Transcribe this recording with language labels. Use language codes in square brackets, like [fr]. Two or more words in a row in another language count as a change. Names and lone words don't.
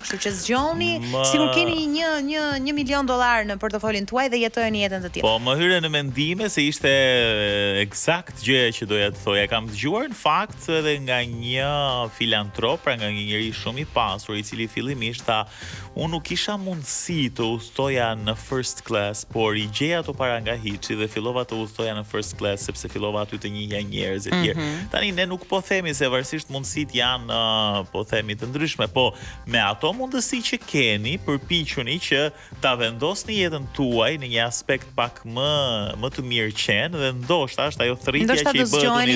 [sq] Kështu që zgjoni sikur keni $1 milion në portofolin tuaj dhe jetojeni jetën të tillë. Po më hyre në mendime se ishte eksakt gjëja që doja të thoja. Kam dëgjuar në fakt edhe nga një filantrop, pra nga një njeri shumë i pasur, i cili fillimisht tha, unë nuk kisha mundësi të udhtoja në [en] first class, [sq] por i gjeja ato para nga hiçi dhe fillova të udhtoja në [en] first class [sq] sepse fillova aty të njihja njerëz e tjerë. Tani ne nuk po themi se varësisht mundësitë janë po themi të ndryshme, po me ato mundësi që keni, përpiquni që ta vendosni jetën tuaj në një aspekt pak më të mirëqen, dhe ndoshta është ajo thërritja që i bëhet universit.